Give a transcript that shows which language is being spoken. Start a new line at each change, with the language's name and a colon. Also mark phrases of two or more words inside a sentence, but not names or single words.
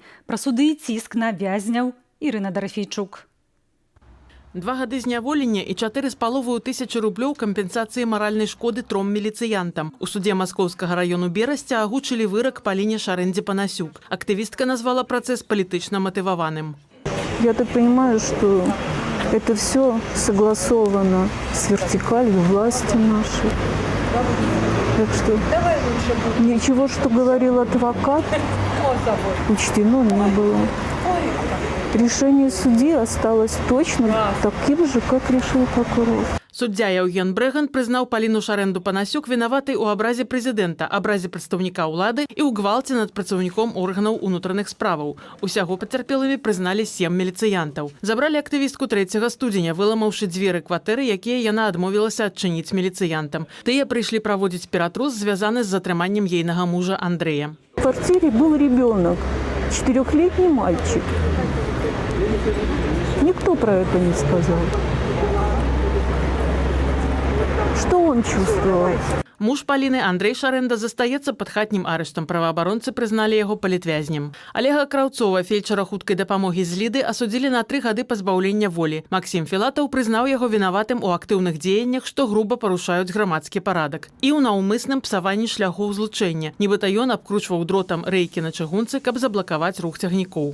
Belarusian: Пра суды і ціск на вязняў Ірына Дарафейчук. 2 гады зняволення і 4,5 тысячы рублёў кампенсацыі маральнай шкоды 3 міліцыянтам. У суде Маскоўскага раёну Берасця агучылі вырак Паліне Шарэндзе-Панасюк. Актывістка назвала працэс палітычна матываваным.
Russian: Я так понимаю, что это все согласовано с вертикалью власти нашей. Так что ничего, что говорил адвокат, учтено не было. Решение судьи осталось точно таким же, как решил прокурор.
Belarusian: Суддзя Яўген Брэган прызнаў Паліну Шарэнду-Панасюк вінаватай у абразе прэзідэнта, абразе прадстаўніка ўлады і ў гвалце над працаўніком органаў унутраных справаў. Усяго пацярпелымі прызналі 7 міліцыянтаў. Забралі актывістку 3 студзеня, выламаўшы дзверы кватэры, якія яна адмовілася адчыніць міліцыянтам. Тыя прыйшлі праводзіць ператрус, звязаны з затрыманнем ейнага мужа Андрэя.
Russian: В квартире был ребенок, 4-летний мальчик. Никто про это не сказал. Что он чувствовал?
Belarusian: Муж Паліны Андрэй Шарэнда застаецца пад хатнім арыштам. Праваабаронцы прызналі яго палітвязнем. Олега Краўцова, фельчара хуткай дапамогі з Ліды, асудзілі на 3 гады пазбаўлення волі. Максім Філатаў прызнаў яго вінаватым у актыўных дзеяннях, што груба парушаюць грамадскі парадак. І ў наўмысным псаванні шляхоў злучэння. Нібыта ён абкручваў дротам рэйкі на чыгунцы, каб заблакаваць рух цягнікоў.